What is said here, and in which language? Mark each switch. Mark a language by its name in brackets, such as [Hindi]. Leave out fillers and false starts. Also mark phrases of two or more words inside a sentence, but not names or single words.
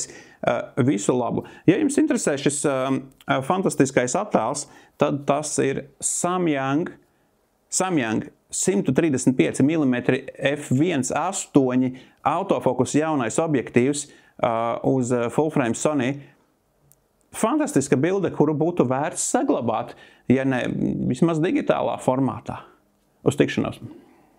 [Latvian] Visu labu. Ja jums interesē šis fantastiskais attēls, tad tas ir Samyang 135 mm f1.8 autofokus jaunais objektīvs uz [English] full frame [Latvian] Sony. Fantastiska bilde, kuru būtu vērts saglabāt, ja ne vismaz digitālā formātā. Uz tikšanos!